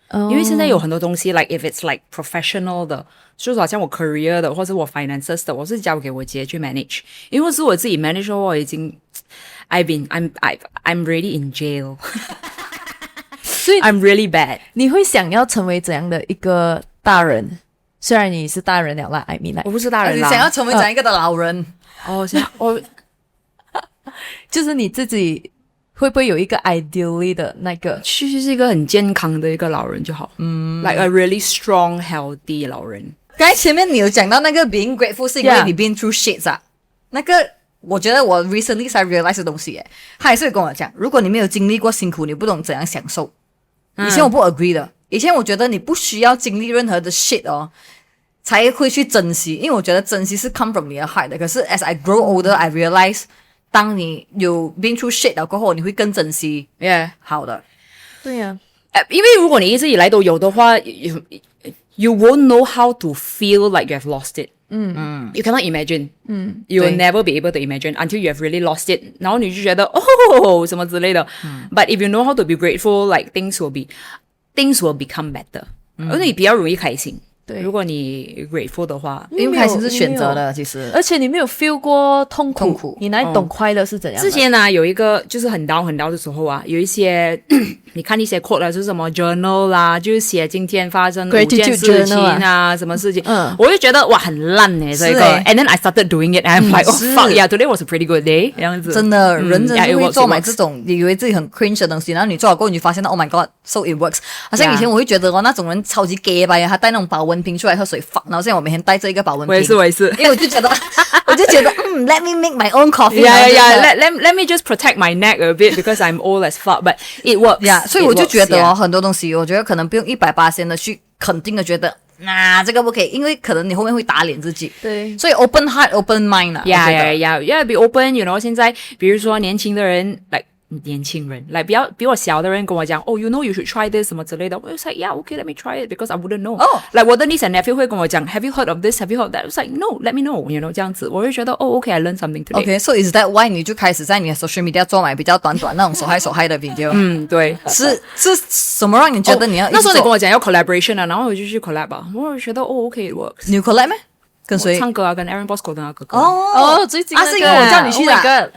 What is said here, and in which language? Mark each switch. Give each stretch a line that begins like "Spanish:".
Chinese: 因为现在有很多东西
English: like if it's like professional
Chinese: 的，就是好像我 career 的或者我 finances 的，我是交给我姐去 manage。因为是我自己 manage 的话，我已经
English: I'm really in jail
Chinese: 所以
English: I'm really bad。
Chinese: 你会想要成为怎样的一个大人？虽然你是大人了啦
English: I mean like，
Chinese: 我不是大人啦，你想要成为怎样一个的老人？就是你自己会不会有一个 ideally 的那个？其实是一个很健康的一个老人就好。
English: like a really strong healthy
Chinese: 老人。刚才前面你有讲到那个 being grateful 是因为你
English: been through shit
Chinese: 啊，那个我觉得我 recently 才 realize 的东西耶，他也是跟我讲，如果你没有经历过辛苦，你不懂怎样享受。以前我不 agree 的，以前我觉得你不需要经历任何的 shit 才会去珍惜，因为我觉得珍惜是 come from 你的 heart 的。可是
English: as I grow older, I realize
Chinese: 当你有 been through shit 了过后，你会更珍惜好的。对呀，因为如果你一直以来都有的话，
English: you won't know how to feel like you have lost it. You cannot imagine. You will never be able to imagine until you have really lost it.
Chinese: 然后你就觉得什么之类的。
English: But if you know how to be grateful, like things will become better.
Chinese: 而且你比较容易开心。对，如果你 grateful 的话，因为开心是选择的，其实，而且你没有 feel 过痛苦，你哪里懂快乐是怎样的？之前呢，有一个就是很 down 的时候啊，有一些你看一些 quote 啦，就是什么 journal 啦，就是写今天发生5件事情啊，什么事情，我就觉得哇很烂这个 ，
English: and then I started doing it, and I'm like, oh fuck yeah, today was a pretty good day，
Chinese: 这样子。真的，人真的会做买这种你以为自己很 cringe 的东西，然后你做了过后，你就发现到
English: oh my god, so it works。
Chinese: 好像以前我会觉得那种人超级 gay 吧，他戴那种保温温瓶出来喝水放，然后现在我每天带着一个保温瓶。我也是，因为我就觉得
English: let me make my own coffee. Let me just protect my neck a bit because I'm old as fuck, but it works.
Chinese: Yeah, 所以我就觉得很多东西，我觉得可能不用100%的去肯定的觉得。这个不可以，因为可能你后面会打脸自己。对，所以 open heart, open mind 啊。
English: Yeah, be open. You know,
Chinese: 现在比如说年轻人来比我小的人跟我讲，
English: you know you should try this
Chinese: 什么之类的，我就
English: like yeah, okay, let me try it because I wouldn't know. Like
Chinese: 我的
English: niece and nephew
Chinese: 会跟我讲
English: ，Have you heard of this? Have you heard of that? I was like no, let me know. You know
Chinese: 这样子，我会觉得
English: okay, I learned something today. Okay, so is that why
Chinese: 你就开始在你的 social media 做买比较短那种手嗨的 video？对，是什么让你觉得你要那时候你跟我讲要 collaboration 啊，然后我就去 collab 啊，我就觉得
English: okay, it works.
Chinese: 你 collab 咩？跟谁唱歌啊？跟 Aaron Bosco 的那个歌。最近是因为我叫你去的。